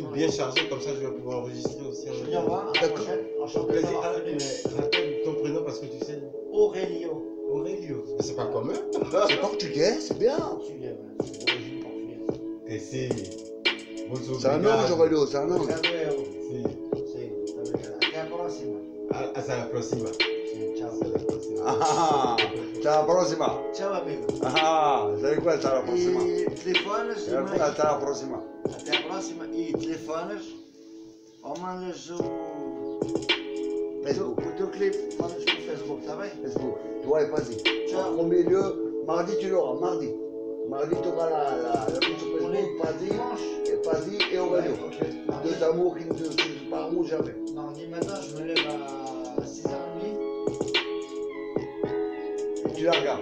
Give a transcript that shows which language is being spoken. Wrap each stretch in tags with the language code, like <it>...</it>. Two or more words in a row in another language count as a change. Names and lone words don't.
<fr>truc bien chargé, comme ça je vais pouvoir enregistrer aussi. Je viens voir. D'accord. Enchanté Vas-y, d'avoir connu rappelle ton prénom parce que tu sais. Aurélio. Aurélio. Mais c'est pas commun. C'est portugais, c'est bien. Portugais, ouais. C'est d'origine portugaise. Et si. C'est un ange, Aurélio, c'est un ange. Si.</fr> <pt>Até a próxima.</pt> <es>Hasta la próxima. Ciao. Ah, hasta la próxima. Ciao, amigo.</es> <pt>Ah, sabe qual é</pt> <es>hasta la próxima?</es> <pt>E telefones e mais.</pt> <es>Hasta la próxima.</es> <pt>Até a próxima. E telefones ou mandas Facebook. o teu clipe, mandas pro Facebook, tá bem?</pt> <fr>Facebook. Toi, vas-y. Ciao. En premier lieu, mardi, tu l'auras, mardi. Mardi, tu auras la page sur On est Facebook, Pazzi et Aurélio. Ok. Deux amours qui ne se sépareront jamais. Mardi matin, je me lève à 6h30. Tu la regardes.</fr>